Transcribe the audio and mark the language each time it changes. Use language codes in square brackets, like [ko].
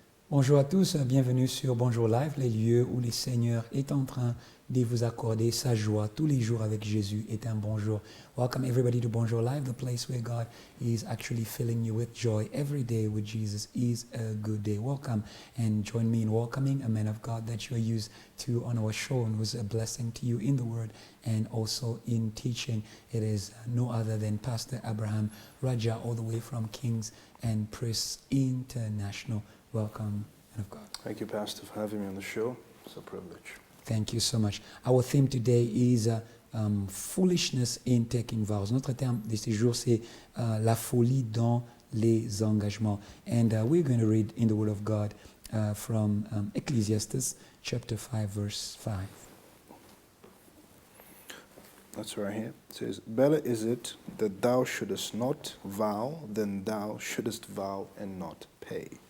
[fr] Bonjour à tous, bienvenue sur Bonjour Live, les lieux où le Seigneur est en train de vous accorder sa joie tous les jours avec Jésus est un bonjour. [en] Welcome everybody to Bonjour Live, the place where God is actually filling you with joy. Every day with Jesus is a good day. Welcome and join me in welcoming a man of God that you are used to on our show and who's a blessing to you in the word and also in teaching. It is no other than Pastor Rajah, all the way from Kings and Priests International. Welcome, man of God. Thank you, Pastor, for having me on the show. It's a privilege. Thank you so much. Our theme today is Foolishness in taking vows. [fr] Notre terme de ce jour, c'est la folie dans les engagements. [en] And we're going to read in the Word of God from Ecclesiastes chapter 5, verse 5. That's right here. It says, "Better is it that thou shouldest not vow than thou shouldest vow and not pay."